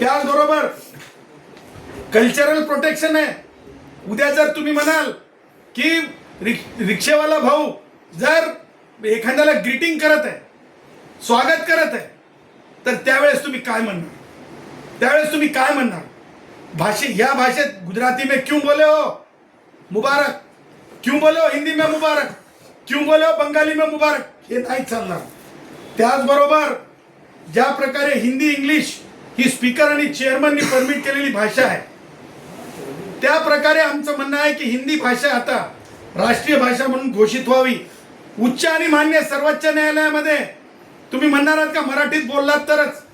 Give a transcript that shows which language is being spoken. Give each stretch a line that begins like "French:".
Marathi: त्याचबरोबर cultural protection आहे। उद्या जर तुम्ही म्हणाल की रिक्षेवाला भाऊ जर एखाद्याला ग्रीटिंग करत आहे, स्वागत करत आहे, तर त्यावेळेस तुम्ही काय म्हणणार? या भाषेत
Hindi: गुजराती में क्यों बोले हो मुबारक, क्यों बोले हो हिंदी में मुबारक, क्यों बोले हो बंगाली में मुबारक,
Marathi: हे नाही चालणार। त्याचबरोबर ज्या प्रकारे हिंदी इंग्लिश ही स्पीकर आणि चेअरमननी परमिट केलेली भाषा आहे, त्या प्रकारे आमचं म्हणणं आहे की हिंदी भाषा आता राष्ट्रीय भाषा म्हणून घोषित व्हावी। उच्च आणि मान्य सर्वोच्च न्यायालयामध्ये तुम्ही म्हणणार आहात का मराठीत बोललात तरच?